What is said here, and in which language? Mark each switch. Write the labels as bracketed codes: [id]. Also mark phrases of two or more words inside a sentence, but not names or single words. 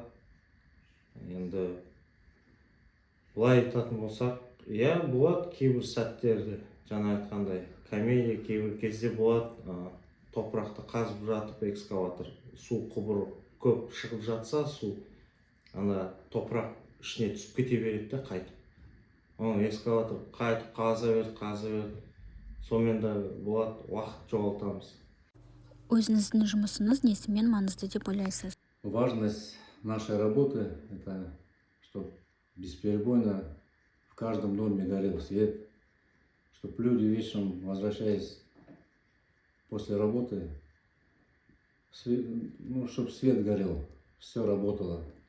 [kk] Енді былай айтатын болсақ, болады кейбір сәттерді, жаңа айтқандай комедия, кейбір кезде болады, топырақты қазып жатып экскаватор, су құбыры көп шығып жатса, су ана топырақ ішіне түсіп кете береді де қайтып. Оны экскаватор қайтып қаза берді. сонымен да болады, уақыт жоғалтамыз. Өзіңіздің жұмысыңыз несімен маңызды деп ойлайсыз? [ru] Важность нашей работы – это чтобы бесперебойно в каждом доме горел свет, чтобы люди вечером, возвращаясь после работы, чтобы свет горел, все работало.